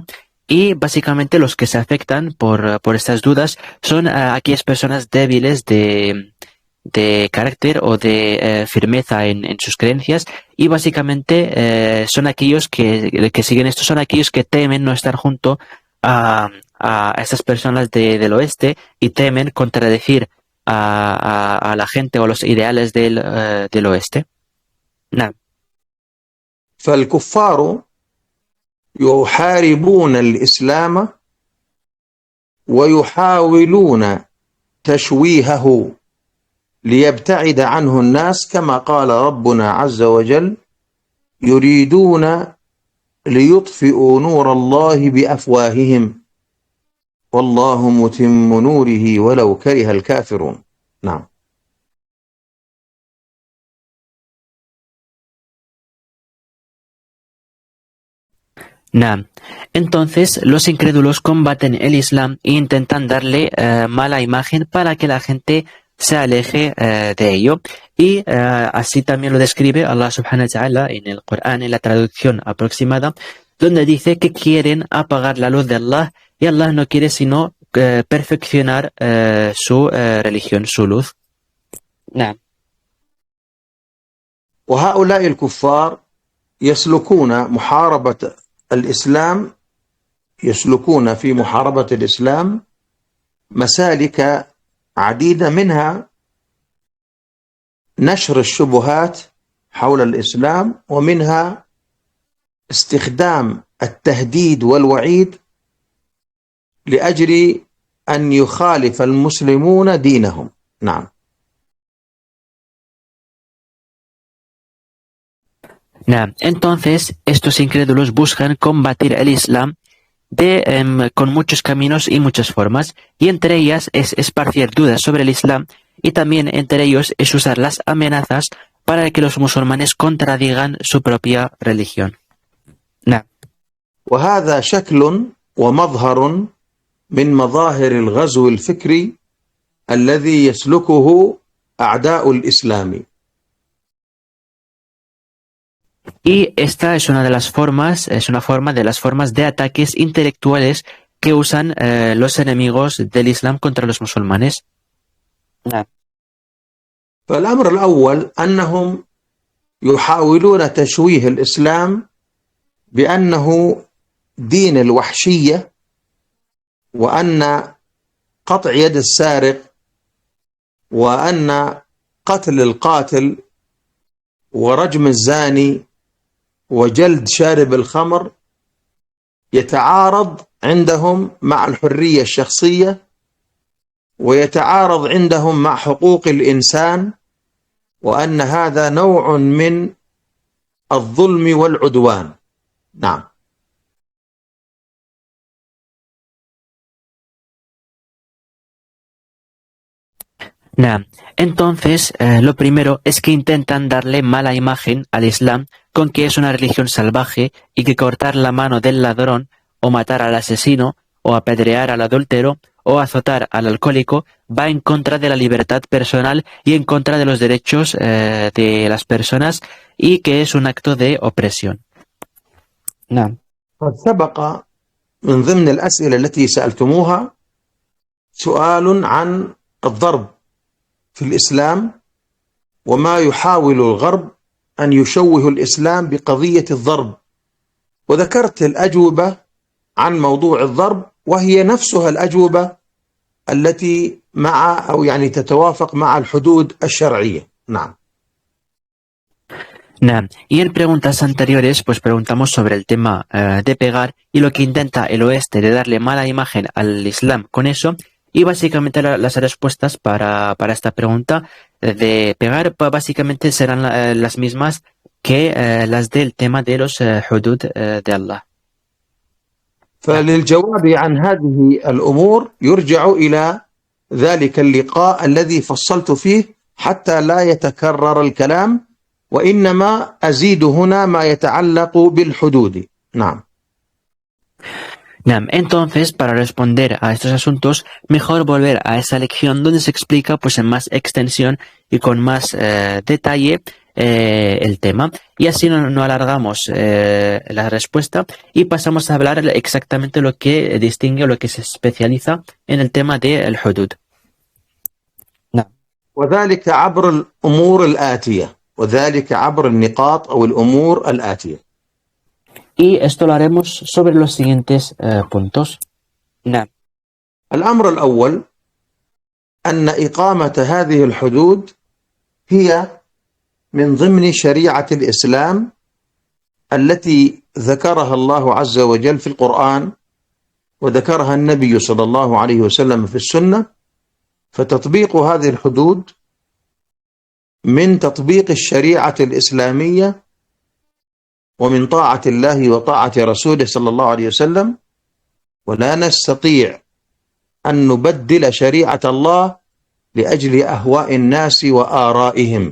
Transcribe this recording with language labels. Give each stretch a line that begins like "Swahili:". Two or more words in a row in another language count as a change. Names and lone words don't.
Spanish: Y básicamente los que se afectan por estas dudas son aquellas personas débiles de carácter o de firmeza en sus creencias, y básicamente son aquellos que siguen esto, son aquellos que temen no estar junto a estas personas del oeste, y temen contradecir a la gente o los ideales del oeste.
Arabic: نعم. فالكفار يحاربون الإسلام ويحاولون تشويهه ليبتعد عنه الناس، كما قال ربنا عز وجل: يريدون ليطفئوا نور الله بأفواههم والله متم نوره ولو كره الكافرون. نعم. Nah.
Spanish: Entonces los incrédulos combaten el Islam e intentan darle mala imagen para que la gente se aleje de ello, y así también lo describe Allah
Arabic: سبحانه وتعالى
Spanish: en el Corán, en la traducción aproximada, donde dice que quieren apagar la luz de Allah, y Allah no quiere sino perfeccionar su religión, su luz. Nah.
Arabic: وهؤلاء الكفار يسلكون في محاربة الإسلام مسالك عديدة، منها نشر الشبهات حول الإسلام، ومنها استخدام التهديد والوعيد لأجل أن يخالف المسلمون دينهم. نعم.
Spanish: Nah, entonces, estos incrédulos buscan combatir el Islam con muchos caminos y muchas formas, y entre ellas es esparcir dudas sobre el Islam, y también entre ellos es usar las amenazas para que los musulmanes contradigan su propia religión. Nah.
Arabic: وهذا شكل ومظهر من مظاهر الغزو الفكري الذي يسلكه أعداء الإسلام.
Spanish: Y esta es una de las formas, es una forma de las formas de ataques intelectuales que usan los enemigos del Islam contra los musulmanes. Nah.
Arabic: فالأمر الأول أنهم يحاولون تشويه الإسلام بأنه دين الوحشية، وأن قطع يد السارق، وأن قتل القاتل، ورجم الزاني، وجلد شارب الخمر يتعارض عندهم مع الحرية الشخصية، ويتعارض عندهم مع حقوق الإنسان، وأن هذا نوع من الظلم والعدوان. نعم. Nah.
Spanish: Entonces, lo primero es que intentan darle mala imagen al Islam con que es una religión salvaje y que cortar la mano del ladrón o matar al asesino o apedrear al adúltero o azotar al alcohólico va en contra de la libertad personal y en contra de los derechos de las personas, y que es un acto de opresión. Nah.
Arabic: قد سبق من ضمن الأسئلة التي سألتموها سؤال عن الضرب في الإسلام، وما يحاول الغرب أن يشوه الإسلام بقضية الضرب، وذكرت الأجوبة عن موضوع الضرب، وهي نفسها الأجوبة التي تتوافق مع الحدود الشرعية. نعم. Nah.
Spanish: Y en preguntas anteriores, pues preguntamos sobre el tema de pegar y lo que intenta el oeste de darle mala imagen al Islam con eso. Y básicamente las respuestas para esta pregunta de pegar básicamente serán las mismas que las del tema de los hudud de Allah.
Arabic: فللجواب عن هذه الأمور يرجع إلى ذلك اللقاء الذي فصلت فيه حتى لا يتكرر الكلام، وإنما أزيد هنا ما يتعلق بالحدود. نعم.
Spanish: Entonces, para responder a estos asuntos, mejor volver a esa lección donde se explica pues en más extensión y con más detalle el tema, y así no alargamos la respuesta y pasamos a hablar exactamente lo que distingue o lo que se especializa en el tema del hudud.
Arabic: وذلك عبر الأمور الآتية، وذلك عبر النقاط أو الأمور الآتية.
Spanish: Y esto lo haremos sobre los siguientes puntos.
Arabic: الأمر الأول أن إقامة هذه الحدود هي من ضمن شريعة الإسلام التي ذكرها الله عز وجل في القرآن، وذكرها النبي صلى الله عليه وسلم في السنة، فتطبيق هذه الحدود من تطبيق الشريعة الإسلامية ومن طاعة الله وطاعة رسوله صلى الله عليه وسلم، ولا نستطيع أن نبدل شريعة الله لأجل أهواء الناس وآرائهم.